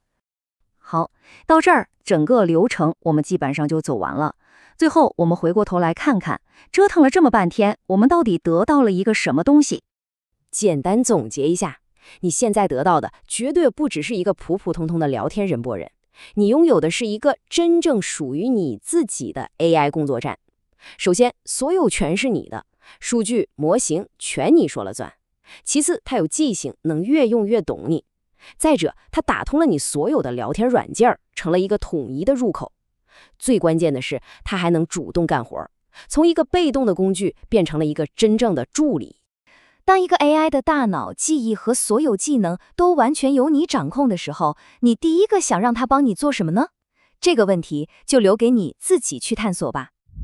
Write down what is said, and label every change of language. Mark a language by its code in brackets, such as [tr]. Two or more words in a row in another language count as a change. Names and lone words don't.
[zh] 好，到這兒整個流程我們基本上就走完了。最後我們回過頭來看看，折騰了這麼半天，我們到底得到了一個什麼東西？簡單總結一下，你現在得到的絕對不只是一個普普通通的聊天人播人，你擁有的是一個真正屬於你自己的 AI 工作站。首先，所有權是你的，數據、模型全你說了算。其次，它有記性，能越用越懂你。再者，它打通了你所有的聊天軟件，成了一個統一的入口。最關鍵的是，它還能主動幹活，從一個被動的工具變成了一個真正的助理。當一個 AI 的大腦、記憶和所有技能都完全由你掌控的時候，你第一個想讓它幫你做什麼呢？這個問題就留給你自己去探索吧。